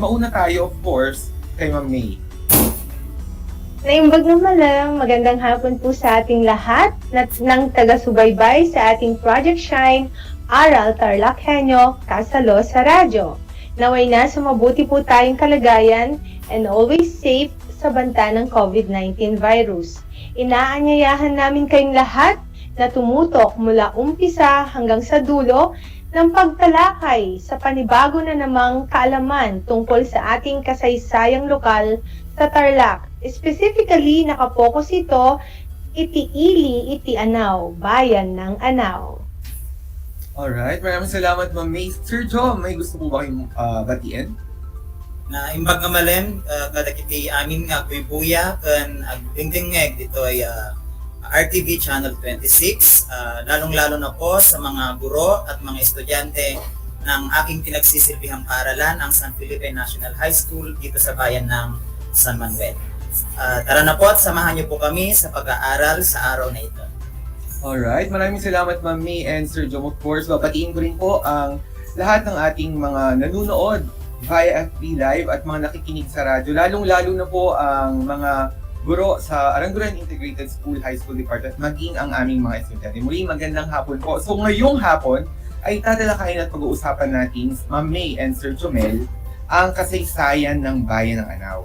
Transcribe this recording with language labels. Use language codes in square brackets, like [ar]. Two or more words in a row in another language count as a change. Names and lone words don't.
[tl] Mauna tayo, [en] of course, [tl] kay Ma'am May. [ilo] Naimbag naman lang, [tl] magandang hapon po sa ating lahat ng taga-subaybay sa ating Project Shine, Aral TarlakHenyo, kasalo sa radyo. Naway na sa mabuti po tayong kalagayan [en] and always safe [tl] sa banta ng COVID-19 virus. Inaanyayahan namin kayong lahat na tumutok mula umpisa hanggang sa dulo ng pagtalakay sa panibago na namang kaalaman tungkol sa ating kasaysayang lokal sa Tarlac. Specifically, nakapokus ito, [ilo] iti ili, iti anaw, [tl] bayan ng Anaw. Alright, maraming salamat Ma'am May. Sir Joe, may gusto po ba kayong batiin? [ilo] Na imbag nga malem, kada kiti amin nga buya kan agdingdingeg [tl] dito ay RTV Channel 26, lalong-lalo na po sa mga guro at mga estudyante ng aking pinagsisilbihang paaralan, ang San Felipe National High School dito sa bayan ng San Manuel. Tara na po at samahan niyo po kami sa pag-aaral sa araw na ito. Alright, maraming salamat Ma'am May and Sir Joe. [en] Of course, [tl] babatiin ko rin po ang lahat ng ating mga nanonood via FB Live at mga nakikinig sa radyo, lalong-lalo na po ang mga guro sa Aranguran Integrated School High School Department, maging ang aming mga estudyante. Muli, magandang hapon po. So ngayong hapon ay tatalakayin at pag-uusapan natin, Ma'am May and Sir Jomel, ang kasaysayan ng bayan ng Anaw.